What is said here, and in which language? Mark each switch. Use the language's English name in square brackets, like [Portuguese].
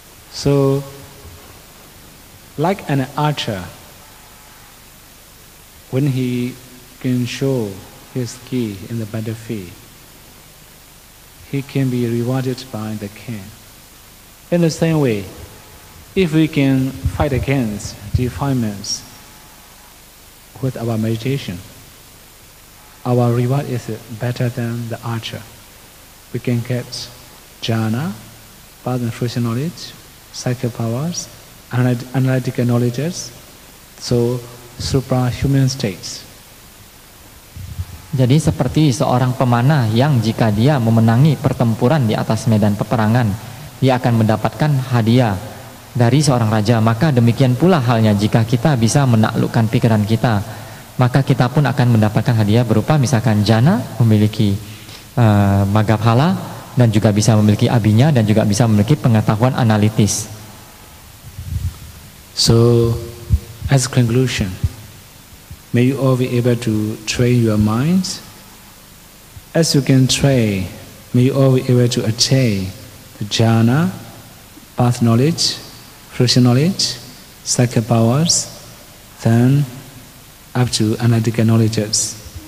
[English] So, like an archer, when he can show his skill in the battlefield, he can be rewarded by the king. In the same way, if we can fight against defilements with our meditation, our reward is better than the archer. We can get jhana, path and fruition knowledge, psychic powers, analytical knowledges, so suprahuman states. [Indonesian] Jadi seperti seorang pemanah yang jika dia memenangi pertempuran di atas medan peperangan, dia akan mendapatkan hadiah dari seorang raja. Maka demikian pula halnya jika kita bisa menaklukkan pikiran kita, maka kita pun akan mendapatkan hadiah berupa misalkan jana, memiliki magga phala, dan juga bisa memiliki abinya, dan juga bisa memiliki pengetahuan analitis. [English] So, as conclusion, may you all be able to train your minds. As you can train, may you all be able to attain the jhana, path knowledge, fruition knowledge, psychic powers, then up to analytical knowledges.